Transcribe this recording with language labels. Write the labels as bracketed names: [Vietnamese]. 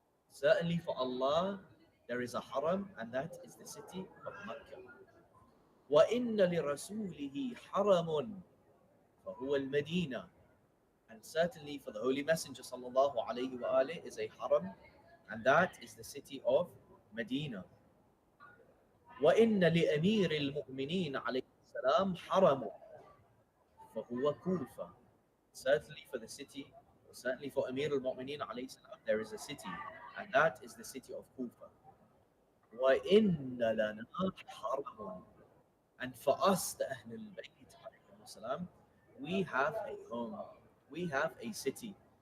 [English] Certainly for Allah there is a haram, and that is the city of Makkah. [Arabic] Wa inna li rasulihi haramun fahuwa al-Madinah. [English] And certainly for the Holy Messenger sallallahu alayhi wa alayhi is a haram, and that is the city of Medina. [Arabic] وإن لأمير المؤمنين عليه السلام حرم فهو كوفة. [English] Certainly for the city, or certainly for Amir al-Mu'mineen alayhi salam, there is a city, and that is the city of Kufa. [Arabic] وإن لنا حرم. [English] And for us, the Ahlul Bayt alayhi salam, we have a home, we have a city.